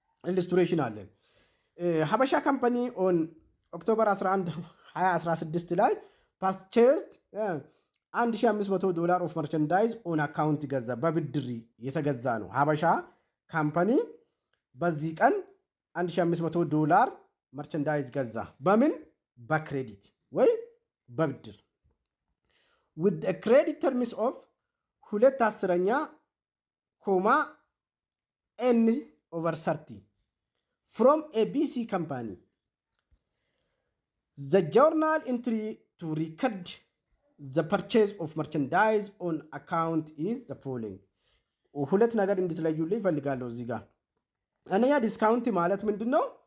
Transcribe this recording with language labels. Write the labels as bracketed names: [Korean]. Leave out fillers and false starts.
[Amharic] ኢሉስትሬሽን አለን። ሀበሻ ካምፓኒ [English] ኦን ኦክቶበር 11 2016 [Amharic] ላይ [English] ፐርቼዝድ $1,500 ኦፍ መርቸንዳይዝ ኦን አካውንት [Amharic] ገዛ። በብድር የተገዛ ነው። ሀበሻ ካምፓኒ በዚህ ቀን $1,500 መርቸንዳይዝ ገዛ። በምን? በክሬዲት ወይ በብድር [English] with a credit terms of 2/10,N/30 from ABC company. The journal entry to record the purchase of merchandise on account is the following. [Amharic] ሁለት ነገር እንድትለዩልኝ ይፈልጋለሁ እዚህ ጋር። አንደኛ ዲስካውንት ማለት ምንድነው?